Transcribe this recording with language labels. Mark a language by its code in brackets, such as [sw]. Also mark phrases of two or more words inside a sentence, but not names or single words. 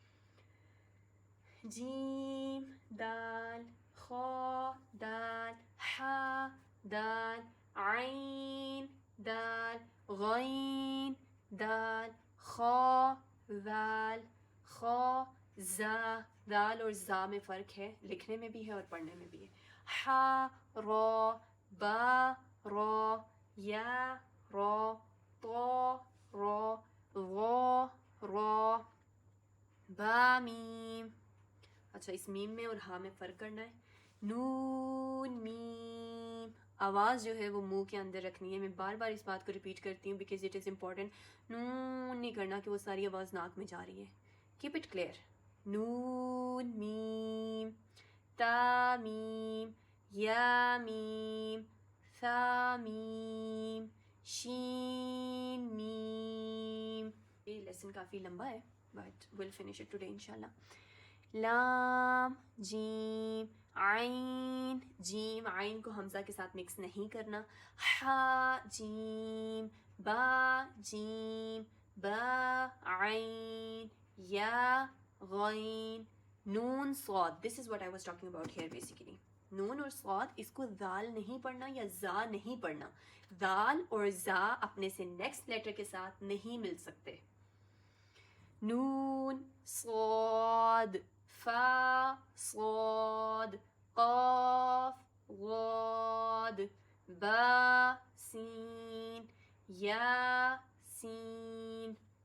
[ur] جیم دال، خا دال، حا دال، عین دال، غین دال، خا ذال، خا زا. دال اور زا میں فرق ہے، لکھنے میں بھی ہے اور پڑھنے میں بھی ہے. حا را، با را، یا را، طا را، غا را، با میم. اچھا اس میم میں اور ہاں میں فرق کرنا ہے. نون میم، آواز جو ہے وہ منہ کے اندر رکھنی ہے. میں بار بار اس بات کو ریپیٹ کرتی ہوں [en] because it is important. [ur] نون نہیں کرنا کہ وہ ساری آواز ناک میں جا رہی ہے. [en] keep it clear. [ur] نون میم، تا میم، یا میم، ثا میم، شین میم. یہ لیسن کافی لمبا ہے [en] but will finish it today [ur] انشاءاللہ. لام جیم، عین جیم، عین کو حمزہ کے ساتھ مکس نہیں کرنا. حا جیم، با جیم، با عین، یا غین، نون صاد. [en] this is what I was talking about here basically. [ur] نون اور صاد اس کو دال نہیں پڑھنا یا زا نہیں پڑھنا. دال اور زا اپنے سے [en] next letter [ur] کے ساتھ نہیں مل سکتے. نون صاد، فا صاد، قاف غاد، با سین، یا سین،